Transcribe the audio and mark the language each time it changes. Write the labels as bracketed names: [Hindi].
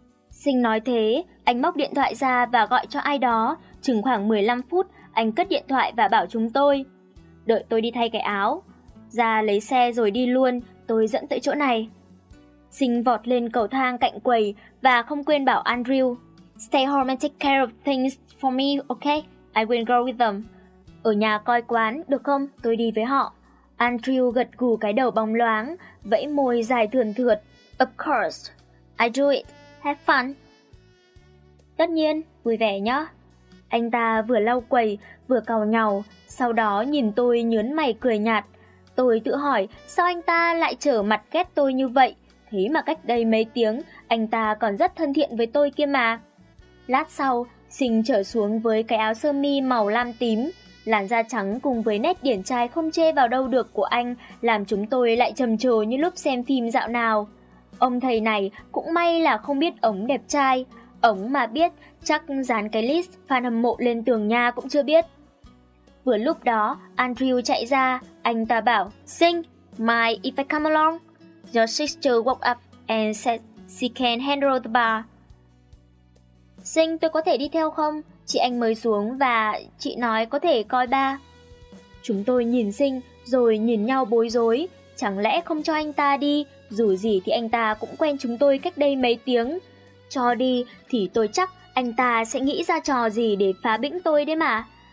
[Vietnamese] Sinh nói thế, anh móc điện thoại ra và gọi cho ai đó. Chừng khoảng 15 phút, anh cất điện thoại và bảo chúng tôi. Đợi tôi đi thay cái áo. Ra lấy xe rồi đi luôn, tôi dẫn tới chỗ này. Sinh vọt lên cầu thang cạnh quầy và không quên bảo Andrew. [English] Stay home and take care of things for me, okay? I will go with them. [Vietnamese] Ở nhà coi quán, được không? Tôi đi với họ. Andrew gật gù cái đầu bóng loáng, vẫy môi dài thườn thượt. [English] Of course, I do it. Have fun. [Vietnamese] Tất nhiên, vui vẻ nhá. Anh ta vừa lau quầy, vừa càu nhàu, sau đó nhìn tôi nhướn mày cười nhạt. Tôi tự hỏi sao anh ta lại trở mặt ghét tôi như vậy. Thế mà cách đây mấy tiếng, anh ta còn rất thân thiện với tôi kia mà. Lát sau, Sinh trở xuống với cái áo sơ mi màu lam tím. Làn da trắng cùng với nét điển trai không chê vào đâu được của anh làm chúng tôi lại trầm trồ như lúc xem phim dạo nào. Ông thầy này cũng may là không biết ống đẹp trai. Ống mà biết, chắc dán cái list fan hâm mộ lên tường nhà cũng chưa biết. Vừa lúc đó, Andrew chạy ra, anh ta bảo, [English] "Sing, mind if I come along? Your sister woke up and said she can handle the bar." [Vietnamese] "Sing, tôi có thể đi theo không? Chị anh mới xuống và chị nói có thể coi ba." Chúng tôi nhìn Sinh rồi nhìn nhau bối rối. Chẳng lẽ không cho anh ta đi, dù gì thì anh ta cũng quen chúng tôi cách đây mấy tiếng. Cho đi thì tôi chắc anh ta sẽ nghĩ ra trò gì để phá bĩnh tôi đấy mà.